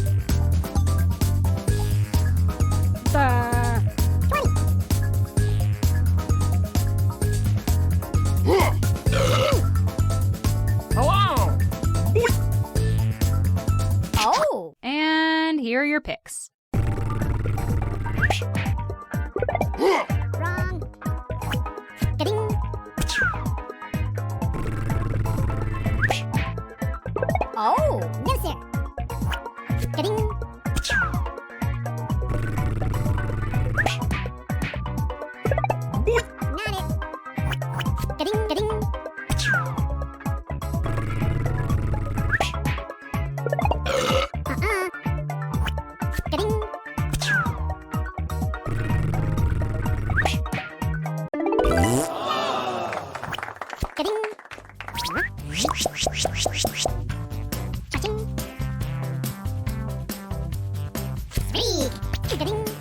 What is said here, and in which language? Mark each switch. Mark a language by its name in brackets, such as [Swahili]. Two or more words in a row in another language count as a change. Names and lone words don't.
[English] 20. Hello. Oh. And here are your picks. Wrong. Ga-ding. Oh. No, sir. Ga-ding. Not it. Ga-ding, ga-ding. Ga-ding. Ga-ding. Cha-ching. Speak. Ga-ding.